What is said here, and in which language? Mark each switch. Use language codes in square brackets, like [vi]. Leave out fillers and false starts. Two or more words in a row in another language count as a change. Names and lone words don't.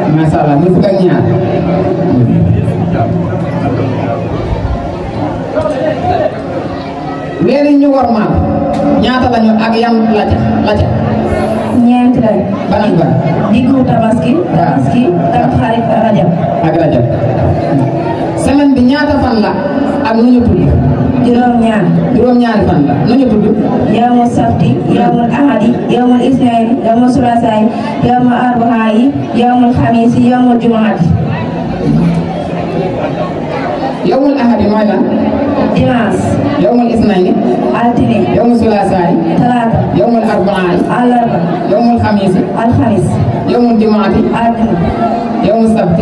[ar] ما شاء الله [wo] muy fukk ak ñaar. weer yi ñu wormaal ñaata lañu ak yan la ca. ñeent lañ. ban ak ban. diggu tabaski. tabaski tamxarit rajab. ak rajab. semaine bi ñaata fan la ak nu ñu tudd. juróom-ñaar. juróom-ñaari fan la nu ñu tudd. [ar] يوم السبت يوم الأحد يوم الاثنين يوم الثلاثاء يوم الأربعاء يوم الخميس يوم الجمعة. يوم الأحد [wo] mooy lan. dimanche. [ar] يوم الاثنين. [wo] altine. [ar] يوم الثلاثاء. [wo] talaata. [ar] يوم الأربعاء. [wo] àllarba. [ar] يوم الخميس. [wo] alxamis. [ar] يوم الجمعة. [wo] àjjuma. [ar] يوم السبت.